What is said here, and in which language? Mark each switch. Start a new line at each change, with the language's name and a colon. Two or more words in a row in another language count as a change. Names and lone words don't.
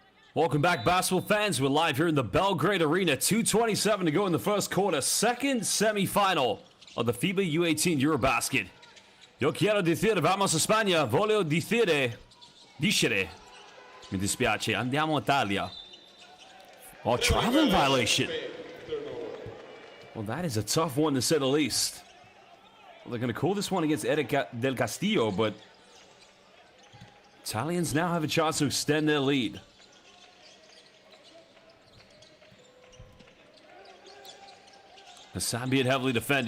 English: Welcome back, basketball fans. We're live here in the Belgrade Arena. 2:27 to go in the first quarter. Second semifinal of the FIBA U18 EuroBasket.
Spanish: Io quiero decir, vamos a Spagna.
Italian: Voglio dicere. Mi dispiace. Andiamo a Italia.
English: Oh, traveling violation. Well, that is a tough one to say the least. Well, they're going to call this one against Eric Del Castillo, but Italians now have a chance to extend their lead. Hassan being heavily defended.